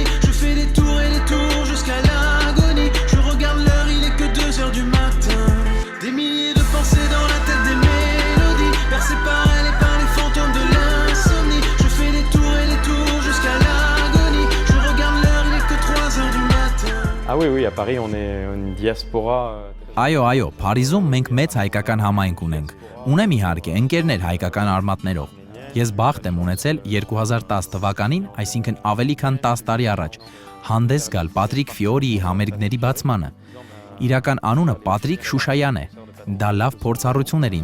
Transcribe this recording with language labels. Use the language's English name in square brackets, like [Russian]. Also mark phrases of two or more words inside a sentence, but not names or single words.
[French] Je fais des tours et des tours jusqu'à l'agonie. Je regarde l'heure, il est que 2h du matin. Des milliers de pensées dans la tête, des mélodies percées par elle et par les fantômes de l'insomnie. Je fais des tours et des tours jusqu'à l'agonie. Je regarde l'heure, il est que 3h du matin. Ah oui, à Paris, on est une diaspora. [Armenian] Այո, Փարիզում մենք մեծ հայկական համայնք ունենք։ Ունեմ իհարկե ընկերներ հայկական արմատներով։ Ես բախտ եմ ունեցել 2010 թվականին, այսինքն ավելի քան 10 տարի առաջ, հանդես գալ Պատրիկ Ֆիորիի համերգների բացմանը։ Իրական անունը Պատրիկ Շուշայան է։ Դա լավ փորձառություն էր